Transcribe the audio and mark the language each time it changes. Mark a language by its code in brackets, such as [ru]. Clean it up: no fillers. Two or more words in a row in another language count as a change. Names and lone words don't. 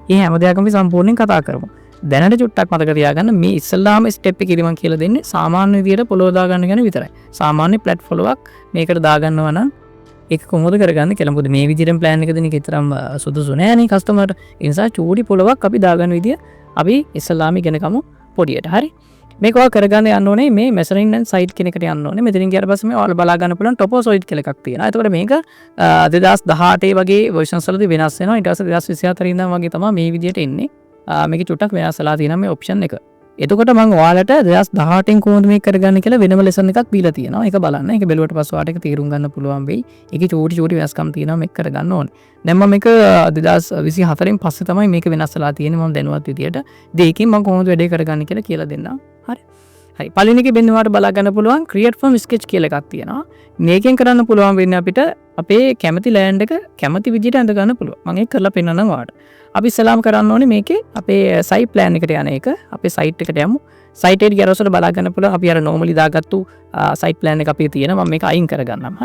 [si] මේ හැම දෙයක්ම අපි සම්පූර්ණයෙන් කතා කරමු. දැනට චුට්ටක් මතක තියාගන්න මේ ඉස්සල්ලාම ස්ටෙප් එකේ ඉදි මම කියලා දෙන්නේ සාමාන්‍ය විදිහට පොළොව දාගන්න ගැන විතරයි. සාමාන්‍ය ප්ලැට් පොළොවක් මේකට දාගන්නවා නම් ඒක කොහොමද කරගන්නේ කියලා. මොකද මේ විදිහට ප්ලෑන් එක දෙන එක තරම් සුදුසු නෑ නේ කස්ටමර්ට. ඒ නිසා චූටි පොළොවක් අපි දාගන්න විදිය අපි ඉස්සල්ලාම ඉගෙන ගමු පොඩියට. හරි. මේක ඔයා කරගන්න යන්න ඕනේ මේ [en] measuring and site [si] කියන එකට යන්න ඕනේ. මෙතනින් ගියාට පස්සේ මේ ඔයාලා බලා ගන්න පුළුවන් toposoid කියලා එකක් තියෙනවා. එතකොට මේක 2018 වගේ versions වලදී වෙනස් වෙනවා. ඊට පස්සේ 2024 ඉඳන් වගේ තමයි මේ විදිහට එන්නේ. මේක චුට්ටක් වෙනස් වෙලා තියෙනවා මේ option එක. එතකොට මම ඔයාලට 2018 කොහොමද මේක කරගන්නේ කියලා වෙනම lesson එකක් දීලා තියෙනවා. ඒක බලන්න. ඒක බැලුවට පස්සේ ඔයාලට ඒක තේරුම් ගන්න පුළුවන් වෙයි. ඒකේ චූටි වෙනස්කම් තියෙනවා මේක කරගන්න ඕනේ. දැන් මම මේක 2024 පස්සේ තමයි මේක වෙනස් වෙලා තියෙන්නේ මම දැනුවත් විදියට. දෙකකින් මම කොහොමද වැඩේ කරගන්නේ කියලා දෙන්නම්. හරි. හරි. පළවෙනි එකේ වෙන්න ඔයාලට බලා ගන්න පුළුවන් [en] create from sketch [si] කියලා එකක් තියෙනවා. මේකෙන් කරන්න පුළුවන් වෙන්නේ අපිට අපේ කැමති land එක කැමති විදියට අඳ ගන්න පුළුවන්. මම ඒක කරලා පෙන්නන්නම් ඔයාලට. අපි ඉස්සලාම කරන්න ඕනේ මේකේ අපේ [en] site plan [si] එකට යන එක. අපේ site එකට යමු. site එකට ගියරොත් බලා ගන්න පුළුවන් අපි අර normally දාගත්තු [en] site plan [si] එක අපේ තියෙනවා. මම මේක අයින් කරගන්නම්. හරි.